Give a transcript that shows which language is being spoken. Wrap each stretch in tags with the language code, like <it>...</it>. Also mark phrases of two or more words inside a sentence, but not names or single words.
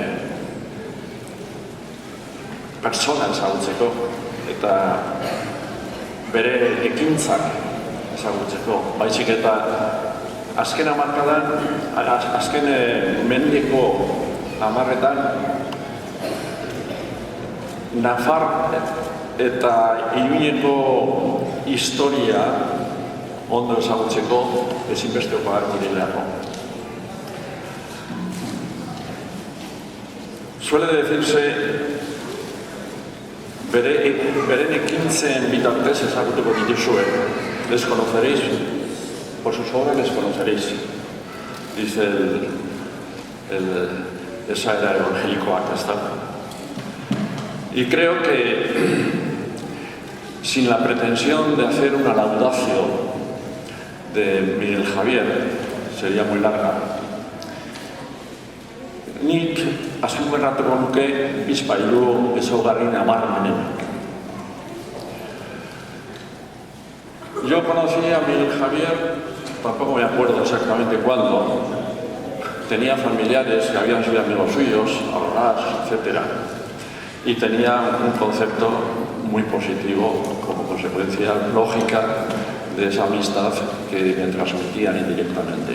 <eu>persona ezagutzeko eta bere ekintzak ezagutzeko, baizik eta azken hamarkadan, azken mendeko hamarretan Nafar eta Iruñeko historia ondo ezagutzeko ezinbestekoa direlako.</eu> <es>Suele decirse</es> <eu>beren ekintzen bitartez ezagutuko dituzue.</eu> <es>Les conoceréis, por sus obras les conoceréis, dice esa era evangélicoa que está. Y creo que sin la pretensión de hacer una laudacio de Miguel Javier, sería muy larga,</es> <eu>nik azpimarratuko nuke bizpahiru ezaugarri nabarmenak.</eu> <es>Yo conocí a Miguel Javier, tampoco me acuerdo exactamente cuándo. Tenía familiares que habían sido amigos suyos, abogados, etc. Y tenía un concepto muy positivo como consecuencia lógica de esa amistad que me transmitían indirectamente.</es>